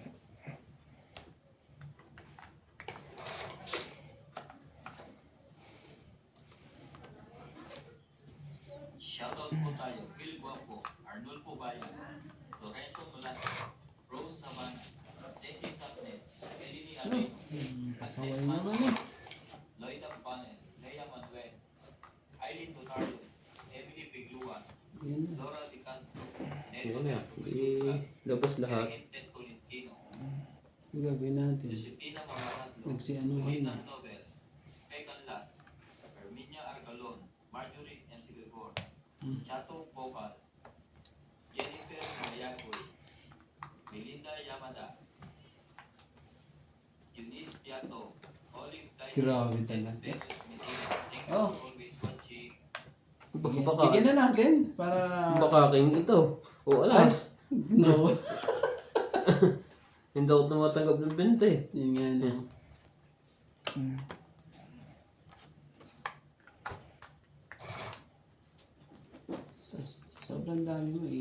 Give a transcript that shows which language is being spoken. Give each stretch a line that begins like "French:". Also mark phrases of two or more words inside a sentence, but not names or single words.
Filipino: Shoutout po tayo, Phil Guapo, Arnold Pubayan, Lorenzo Nolasco, Rose Naman, Tessie Sapnet, Eleni Alay, Pasaway naman eh. Lloyd Panel, Lea Manuel, Eileen Dotario, Emily Pigluan, Yan na. Laura Di Castro, Yun Neto na. Labas lahat. Ergentes Tolentino, Ano gagawin natin? Josepina Mamaratlo, Nagsianuhan na. Luitan Nobel, Pecan Las, Herminia Argalon, Marjorie M. Sigagor, Chato Vocal, Jennifer Mayagoy, Melinda Yamada, Eunice Piato, Olive Tyson, Grabe talaga.
English: Venus Medina. Thank you Oh. for always watching.
Filipino: Baka Bigyan na natin para... king ito. O alas. No. Hindi ako tumatanggap ng 20. Yun nga na. Sobrang dami mo eh.